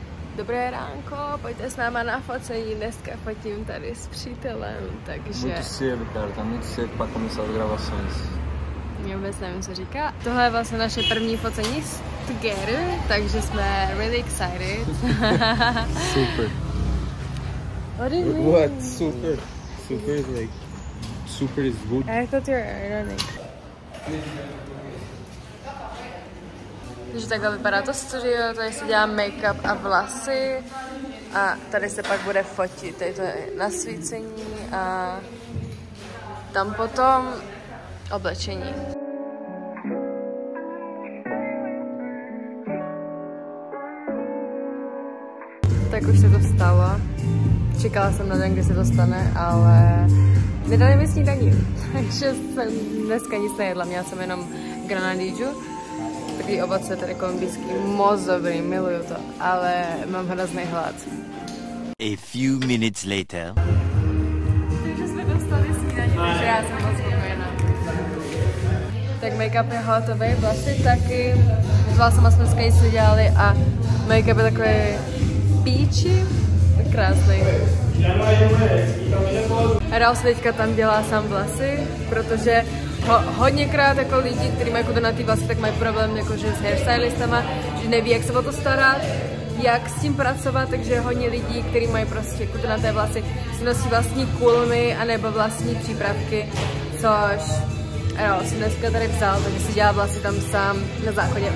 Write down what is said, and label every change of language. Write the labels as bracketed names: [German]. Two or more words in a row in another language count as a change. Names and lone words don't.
[Czech] Dobré ránko, pojďte s náma na focení, dneska fotím tady s přítelem, takže... [Portuguese] Muito cedo, cara, tá muito cedo pra começar as gravações. [Czech] Já vůbec nevím, co říká. Tohle je vlastně naše první focení together, takže jsme [English] really excited. [Czech] Super. [English] What do you mean? What? Super. Super is like... Super is good. I thought you were running. [Czech] Takže takhle vypadá to studio, tady se dělá make-up a vlasy a tady se pak bude fotit, tady to je nasvícení a tam potom oblečení. Tak už se to stalo, čekala jsem na den, kdy se to stane, ale nedali mi snídaní, takže jsem dneska nic nejedla, měla jsem jenom granadížu. Takový ovoce tady kolumbijský, moc dobrý, miluju to, ale mám hrozný hlad. [English] A few minutes later. [Czech] Takže jsme dostali snídaní, takže já jsem moc spokojená. Tak make-up je hotový, vlasy taky. S vlasama jsme dneska nic nedělali a make-up je takový peachy, krásný. Raul se teďka tam dělá sám vlasy, protože hodněkrát jako lidi, kteří mají kudrnatý vlasy, tak mají problém jakože s hairstylistama, že neví, jak se o to starat, jak s tím pracovat, takže hodně lidí, kteří mají prostě kudrnaté vlasy, si nosí vlastní kulmy anebo vlastní přípravky, což Raul si dneska tady vzal, takže si dělá vlasy tam sám na záchodě.